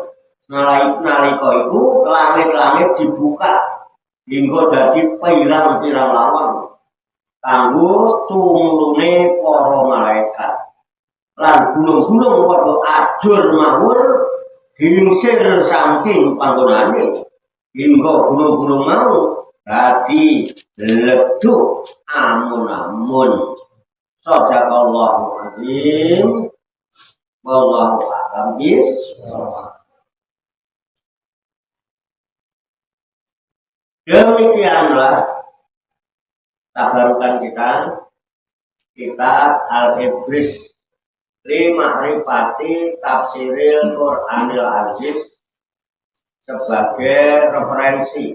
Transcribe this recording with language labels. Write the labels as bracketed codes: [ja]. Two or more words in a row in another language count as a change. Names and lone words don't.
[jv] Nalika iku langit-langit dibuka hingga dadi pirang-pirang lawang kanggo tumurune para malaikat. Lan gunung-gunung padha ajur mawur hingsir saking panggonane. Hingga gunung-gunung mau dadi leduk amun-amun. [ar] Shadaqallahul azim. Wallahu a'lam bishawab. [id] Demikianlah tabarukan kita kitab Al-Ibris li Ma'rifati Tafsiril Qur'anil Aziz sebagai referensi